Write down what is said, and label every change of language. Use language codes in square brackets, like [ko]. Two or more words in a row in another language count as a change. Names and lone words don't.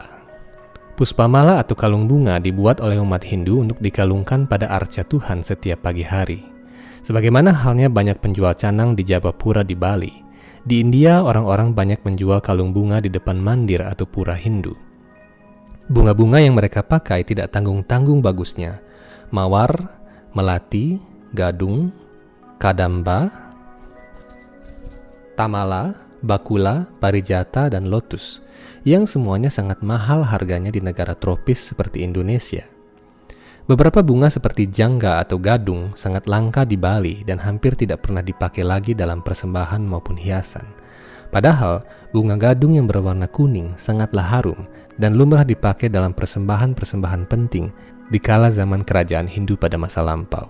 [id] Puspamala atau kalung bunga dibuat oleh umat Hindu untuk dikalungkan pada arca Tuhan setiap pagi hari. Sebagaimana halnya banyak penjual canang di Jabapura di Bali, di India orang-orang banyak menjual kalung bunga di depan mandir atau pura Hindu. Bunga-bunga yang mereka pakai tidak tanggung-tanggung bagusnya. Mawar, melati, gadung, kadamba, tamala, bakula, parijata, dan lotus, yang semuanya sangat mahal harganya di negara tropis seperti Indonesia. Beberapa bunga seperti jangga atau gadung sangat langka di Bali dan hampir tidak pernah dipakai lagi dalam persembahan maupun hiasan. Padahal, bunga gadung yang berwarna kuning sangatlah harum dan lumrah dipakai dalam persembahan-persembahan penting di kala zaman kerajaan Hindu pada masa lampau.